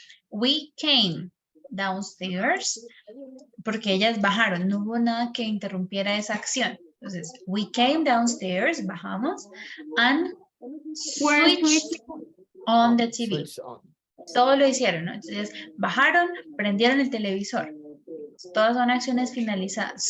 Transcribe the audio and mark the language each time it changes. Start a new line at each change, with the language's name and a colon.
English: We came downstairs
Spanish: porque ellas bajaron, no hubo nada que interrumpiera esa acción.
English: Entonces, we came downstairs, bajamos, and switched on the TV.
Spanish: Todo lo hicieron, ¿no? Entonces, bajaron, prendieron el televisor. Todas son acciones finalizadas.